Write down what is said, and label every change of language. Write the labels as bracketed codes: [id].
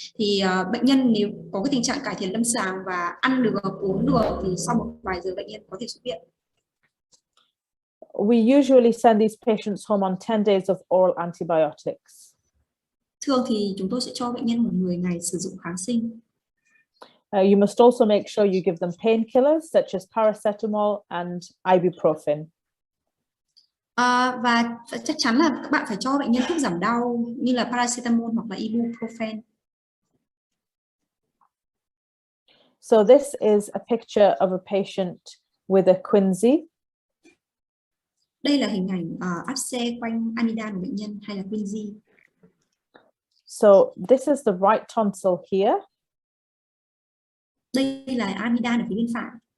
[vi] Thì bệnh nhân nếu có cái tình trạng cải thiện lâm sàng và ăn được, uống được, thì sau một vài giờ bệnh nhân có thể xuất viện. [en] We usually send these patients home on 10 days of oral antibiotics. [vi] Thường thì chúng tôi sẽ cho bệnh nhân 10 ngày sử dụng kháng sinh. [en] You must also make sure you give them painkillers such as paracetamol and ibuprofen. [vi] Và chắc chắn là các bạn phải cho bệnh nhân thuốc giảm đau như là paracetamol hoặc là ibuprofen. [en] So this is a picture of a patient with a quinsy. [vi] Đây là hình ảnh áp xe quanh amidan của bệnh nhân hay là quinsy. [en] So this is the right tonsil here. [vi] Đây là amidan ở phía bên phải.